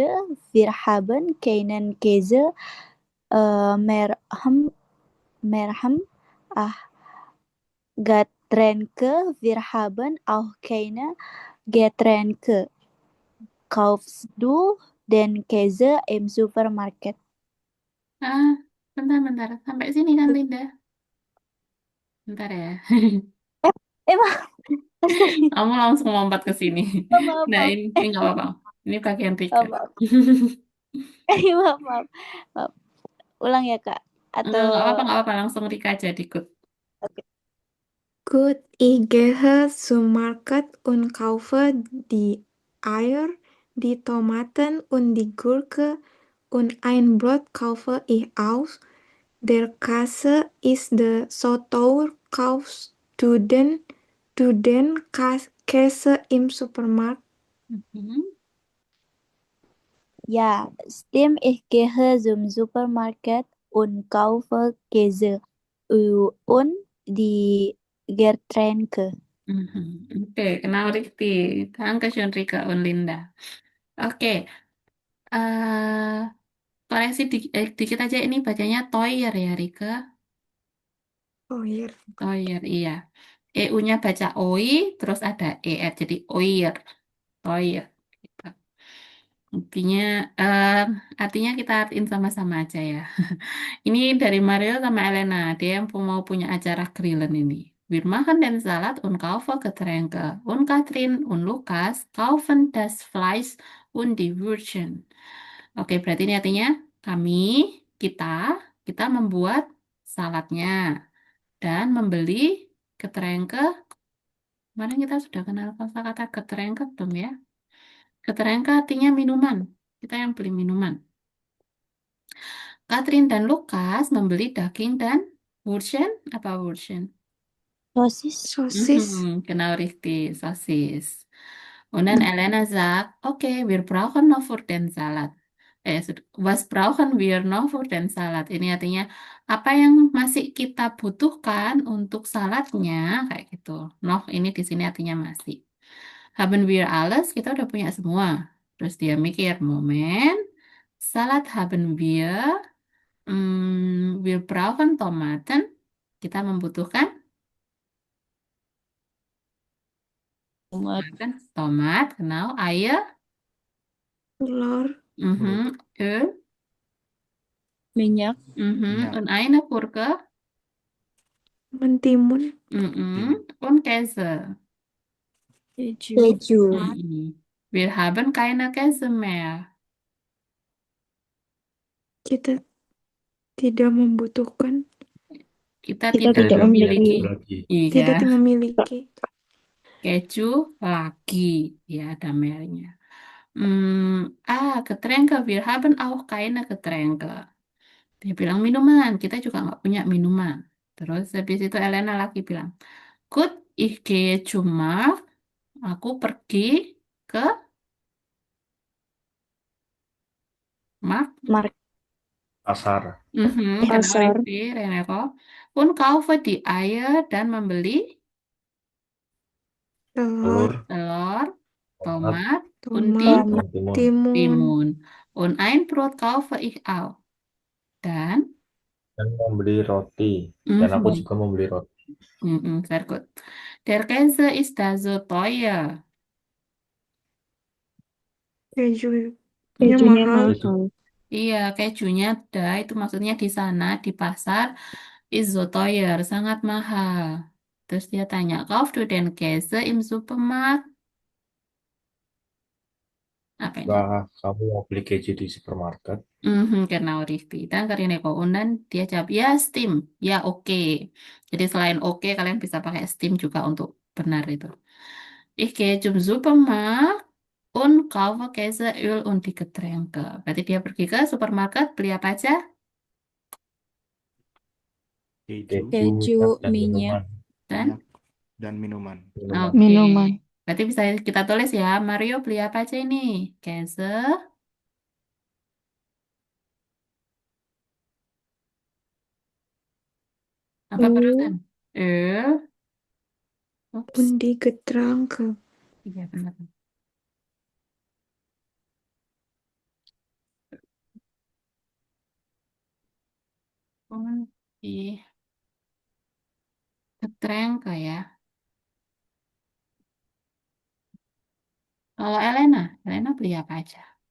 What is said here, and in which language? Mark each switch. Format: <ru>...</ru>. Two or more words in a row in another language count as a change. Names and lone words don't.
<de>Wir haben keinen Käse. Merham, ach Getränke. Wir haben auch keine Getränke. Kaufst du den Käse im Supermarkt?</de> <id>Ah, bentar. Sampai sini kan Linda? Bentar ya. Emang sorry. Kamu langsung lompat ke sini. Maaf, Nah, maaf. ini nggak apa-apa. Ini bagian Rika. Maaf, maaf. Maaf, maaf. Maaf. Ulang ya, Kak. Atau Nggak apa-apa. Langsung Rika aja ikut. oke.</id> <de>Gut, ich gehe zum Markt und kaufe die Eier, die Tomaten und die Gurke und ein Brot kaufe ich auch. Der Käse ist so teuer, kaufst du den Käse im Supermarkt? Mhm. Ja, stimmt. Ich gehe zum Supermarkt und kaufe Käse und die Getränke.</de> <id>Mhm. Oke, kenal Rikti.</id> <de>Dankeschön Rika und Linda.</de> <id>Oke, koreksi dikit aja ini bacanya Toyer ya Rika. Oh iya. Toyer, iya. EU-nya baca OI, terus ada ER, jadi Oyer. Toyer. Gitu. Artinya, eh, artinya kita artiin sama-sama aja ya. Ini dari Mario sama Elena, dia yang mau punya acara grillen ini.</id> <de>Wir machen den Salat und kaufen Getränke. Und Katrin und Lukas kaufen das Fleisch und die Würstchen.</de> <id>Oke, berarti ini artinya kami, kita, kita membuat saladnya dan membeli Getränke. Kemarin kita sudah kenal kata Getränke belum ya? Getränke artinya minuman. Kita yang beli minuman. Katrin dan Lukas membeli daging dan Wurschen, apa Wurschen? Sosis. Sosis.</id> <de>Genau richtig, Sosis. Und dann Elena sagt, okay, wir brauchen noch für den Salat. Was brauchen wir noch für den Salat?</de> <id>Ini artinya apa yang masih kita butuhkan untuk saladnya, kayak gitu. Noh, ini di sini artinya masih.</id> <de>Haben wir alles?</de> <id>Kita udah punya semua. Terus dia mikir,</id> <de>Moment, Salat haben wir. Wir brauchen Tomaten.</de> <id>Kita membutuhkan Tomat. tomat,</id> <de>genau, Eier,</de> <id>Telur.</id> <de>Öl,</de> <id>Minyak. Minyak.</id> <de>und eine Gurke,</de> <id>Mentimun.</id> <de>und Käse.</de> <id>Keju. Keju. Mm-mm.</id> <de>Wir haben keine Käse mehr.</de> <id>Kita tidak membutuhkan, Kita Kita tidak tidak Tidak punya memiliki. memiliki keju lagi. Iya, tidak memiliki. keju lagi. Ya, ada merahnya.</id> <de>Getränke. Wir haben auch keine Getränke.</de> <id>Dia bilang minuman. Kita juga nggak punya minuman. Terus habis itu Elena lagi bilang,</id> <de>Gut, ich gehe zum Markt.</de> <id>Aku pergi ke Markt.</id> <de>Mark</de> <id>Pasar.</id> <de>Genau,</de> <id>pasar.</id> <de>richtig, Reneko. Und kaufe die Eier</de> <id>dan membeli Telur, Telur, telur, tomat, tomat,</id> <de>und die</de> <id>tomat, Tomat. dan timun. timun, Timun.</id> <de>Und ein Brot kaufe ich auch.</de> <id>Dan, Dan membeli roti. Dan aku mhm, juga membeli roti.</id> <de>sehr gut. Der Käse ist da so teuer.</de> <id>kejunya Kejunya mahal, Keju mahal. Iya, kejunya da itu maksudnya di sana di pasar</id> <de>ist so teuer,</de> <id>sangat mahal. Terus dia tanya,</id> <de>kauf du den Käse im Supermarkt?</de> <id>Apa ini? Apakah kamu mau beli keju di supermarket?</id> <de>Genau, richtig.</de> <id>Dan karena und dan dia jawab, ya Steam, ya oke. Jadi selain oke, kalian bisa pakai Steam juga untuk benar itu.</id> <de>Ich gehe zum Supermarkt und kaufe Käse, Öl und die Getränke.</de> <id>Berarti dia pergi ke supermarket, beli apa aja? Keju, Keju, minyak, dan minyak, minuman. Dan, Minyak dan minuman. oke. minuman. Berarti bisa kita tulis ya, Mario beli apa aja ini? Käse, apa barusan?</id> <de>Öl, Öl, ups, undi Getränke.</de> <id>iya benar.</id> <de>Die Getränke ya.</de> <id>Kalau Elena, Elena beli apa aja?</id>